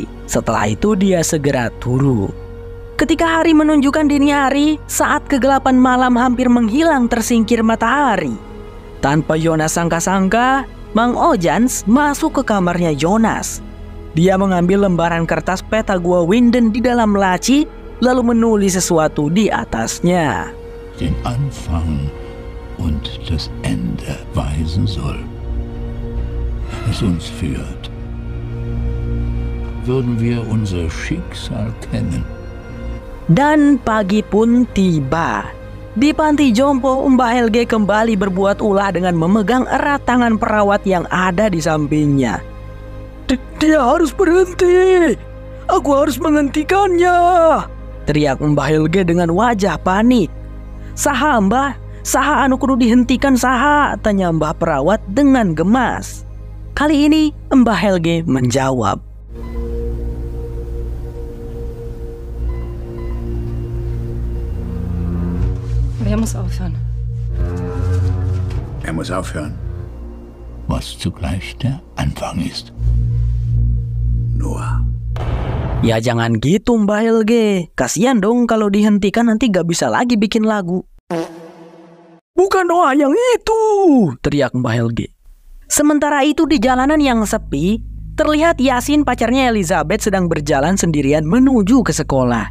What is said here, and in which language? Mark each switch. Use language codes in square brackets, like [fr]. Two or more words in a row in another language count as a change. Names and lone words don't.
[id] Setelah itu dia segera turu. Ketika hari menunjukkan dini hari, saat kegelapan malam hampir menghilang tersingkir matahari. Tanpa Jonas sangka-sangka, Mang Ojans masuk ke kamarnya Jonas. Dia mengambil lembaran kertas peta Gua Winden di dalam laci, lalu menulis sesuatu di atasnya. [de] Den Anfang und das Ende weisen soll. Es uns führt, würden wir unser Schicksal kennen. [id] Dan pagi pun tiba. Di panti jompo, Mbah Helge kembali berbuat ulah dengan memegang erat tangan perawat yang ada di sampingnya. Dia harus berhenti. Aku harus menghentikannya, teriak Mbah Helge dengan wajah panik. [su] Saha Mbah? Saha anu kudu dihentikan saha? [id] Tanya Mbah perawat dengan gemas. Kali ini Mbah Helge menjawab. [de] Er muss aufhören. Er muss aufhören. Was zugleich der Anfang ist. Noah. [id] Ya jangan gitu Mbah Helge. Kasian dong kalau dihentikan nanti gak bisa lagi bikin lagu. Bukan Noah yang itu, teriak Mbah Helge. Sementara itu di jalanan yang sepi, terlihat Yasin pacarnya Elizabeth sedang berjalan sendirian menuju ke sekolah.